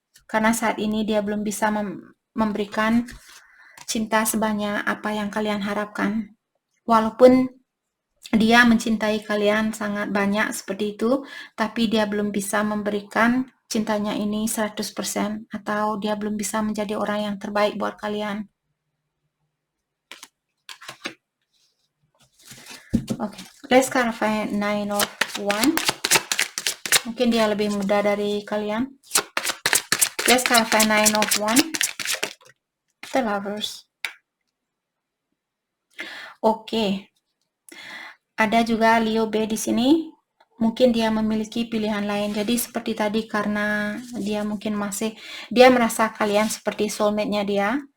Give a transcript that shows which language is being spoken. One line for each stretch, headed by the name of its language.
Indonesian: Karena saat ini dia belum bisa memberikan cinta sebanyak apa yang kalian harapkan. Walaupun dia mencintai kalian sangat banyak seperti itu, tapi dia belum bisa memberikan cintanya ini 100%, atau dia belum bisa menjadi orang yang terbaik buat kalian.
English: Oke, let's clarify 9 of Wands.
Indonesian: Mungkin dia lebih muda dari kalian.
English: Let's clarify 9 of Wands. The Lovers.
Indonesian: Oke. Ada juga Leo B di sini. Mungkin dia memiliki pilihan lain. Jadi seperti tadi, karena dia mungkin dia merasa kalian seperti soulmate-nya dia.